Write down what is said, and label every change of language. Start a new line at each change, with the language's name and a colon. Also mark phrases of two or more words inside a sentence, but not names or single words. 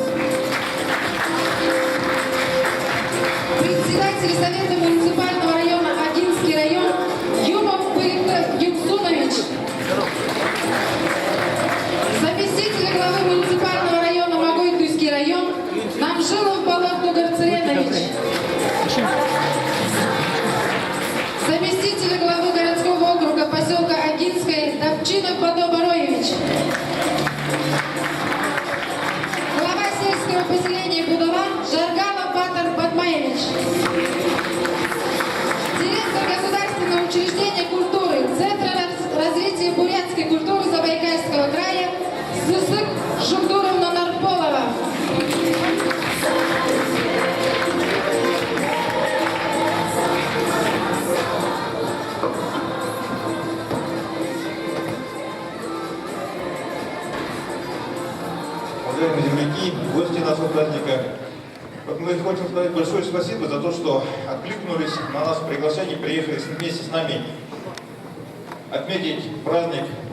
Russian: Председатель Совета муниципального района Агинский район Юмов Пыльта Юксунович. Заместитель главы муниципального района Магойтуйский район Намжилов Балах Дугар Цыренович. Заместитель главы городского округа поселка Агинское Давчинов Бадо Бароевич. Глава сельского поселения Будова Жаргалов Батар Батмаевич. Директор государственного учреждения культуры Центра развития бурятской культуры Забайкальского края Сысык Жугдуровна Нарполова. Уважаемые земляки, гости нашего праздника, вот мы хотим сказать большое спасибо за то, что откликнулись на нас приглашение, приехали вместе с нами отметить праздник,